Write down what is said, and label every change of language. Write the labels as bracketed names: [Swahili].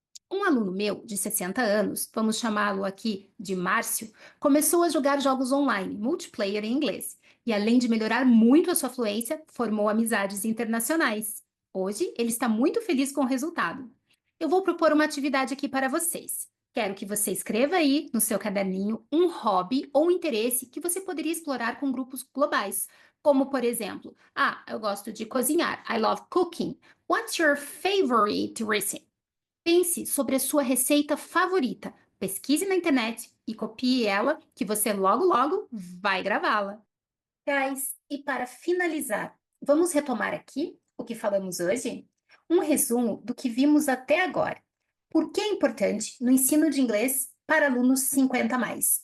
[Portuguese] Um aluno meu, de 60 anos, vamos chamá-lo aqui de Márcio, começou a jogar jogos online, multiplayer em inglês, e além de melhorar muito a sua fluência, formou amizades internacionais. Hoje, ele está muito feliz com o resultado. Eu vou propor uma atividade aqui para vocês. Quero que você escreva aí no seu caderninho um hobby ou interesse que você poderia explorar com grupos globais. Como, por exemplo, eu gosto de cozinhar. [English] I love cooking. What's your favorite recipe? [Portuguese] Pense sobre a sua receita favorita. Pesquise na internet e copie ela, que você logo logo vai gravá-la. Guys, e para finalizar, vamos retomar aqui o que falamos hoje? Um resumo do que vimos até agora. Por que é importante no ensino de inglês para alunos 50 mais?